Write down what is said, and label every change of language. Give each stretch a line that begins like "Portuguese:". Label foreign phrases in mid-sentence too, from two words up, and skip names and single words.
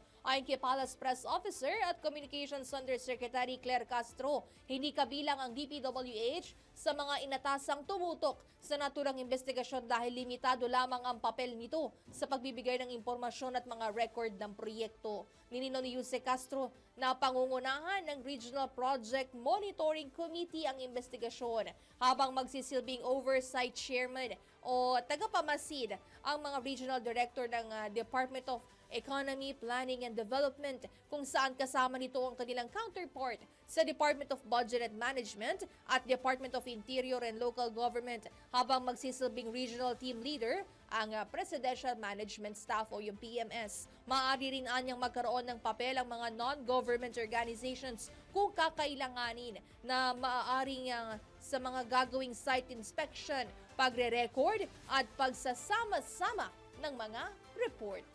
Filipino: Ayon kay Palace Press Officer at Communications Undersecretary Claire Castro, hindi kabilang ang DPWH sa mga inatasang tumutok sa naturang investigasyon dahil limitado lamang ang papel nito sa pagbibigay ng impormasyon at mga record ng proyekto. Nininaw ni Jose Castro na pangungunahan ng Regional Project Monitoring Committee ang investigasyon habang magsisilbing
English: oversight chairman
Filipino: o tagapamasid ang mga regional director ng Department of Economy, Planning and Development kung saan kasama nito ang kanilang counterpart sa Department of Budget and Management at Department of Interior and Local Government habang magsisilbing
English: regional team leader
Filipino: ang Presidential Management Staff o yung PMS. Maaari rin anyang magkaroon ng papel ang mga
English: non-government organizations
Filipino: kung kakailanganin na maaaring sa mga gagawing
English: site inspection,
Filipino: pagre-record at pagsasama-sama ng mga report.